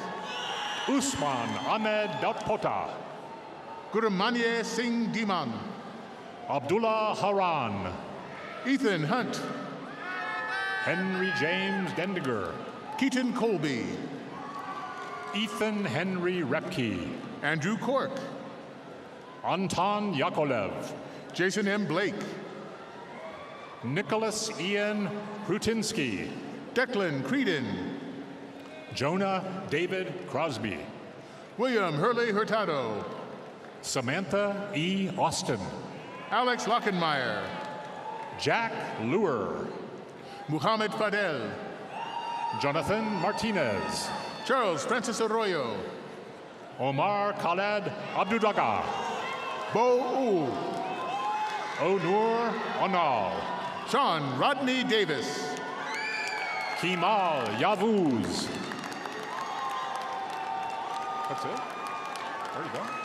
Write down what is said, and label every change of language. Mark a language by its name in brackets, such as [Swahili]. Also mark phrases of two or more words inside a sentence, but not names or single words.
[English] Usman Ahmed Dautpota. Gurumanye Singh Diman. Abdullah Haran. Ethan Hunt. Henry James Dendiger. Keaton Colby. Ethan Henry Repke. Andrew Cork. Anton Yakolev. Jason M. Blake. Nicholas Ian Hrutinsky. Declan Creedon. Jonah David Crosby. William Hurley Hurtado. Samantha E. Austin. Alex Lockenmeyer. Jack Luer. Muhammad Fadel. Jonathan Martinez. Charles Francis Arroyo. Omar Khaled Abdudaga. Bo U. Onur Onal. Sean Rodney Davis. Kemal Yavuz. That's it? There you go.